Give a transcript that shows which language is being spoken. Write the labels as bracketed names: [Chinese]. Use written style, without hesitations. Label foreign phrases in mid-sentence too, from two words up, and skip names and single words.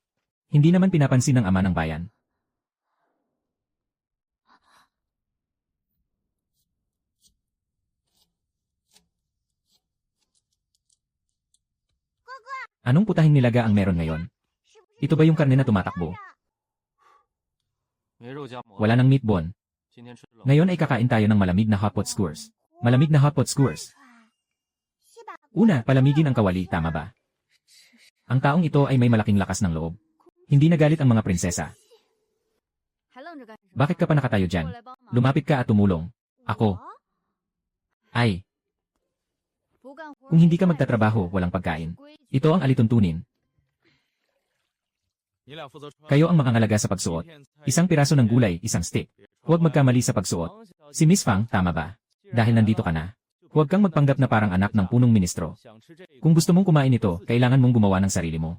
[Filipino] Hindi naman pinapansin ng ama ng bayan. Anong putahing nilaga ang meron ngayon? [Chinese] 是不是 [Filipino] Ito ba yung karne na tumatakbo? Wala ng [English] meat bone. [Filipino] Ngayon ay kakain tayo ng malamig na [English] hotpot skewers. [Filipino] Malamig na [English] hotpot skewers. [Chinese] 是吧？ [Filipino] Una, palamigin ang kawali, tama ba? Ang taong ito ay may malaking lakas ng loob. Hindi nagalit ang mga prinsesa. [Chinese] 还愣着干什么？ [Filipino] Bakit ka pa nakatayo [Chinese] 过 [Filipino] dyan? [Chinese] 来帮忙。 [Filipino] Lumapit ka at tumulong. Ako. [Chinese] 我 [Filipino] Ay, [Chinese] 不干活 [Filipino] kung hindi [Chinese] 没 [Filipino] ka [Chinese] 饭吃 [Filipino] magtatrabaho, walang pagkain. [Chinese] 规矩 [Filipino] Ito ang alituntunin. Kayo ang makangalaga sa pagsuot. Isang piraso ng gulay, isang stick. Huwag magkamali sa pagsuot. Si Miss Fang, tama ba? Dahil nandito ka na. Huwag kang magpanggap na parang anak ng punong ministro. Kung gusto mong kumain ito, kailangan mong gumawa ng sarili mo.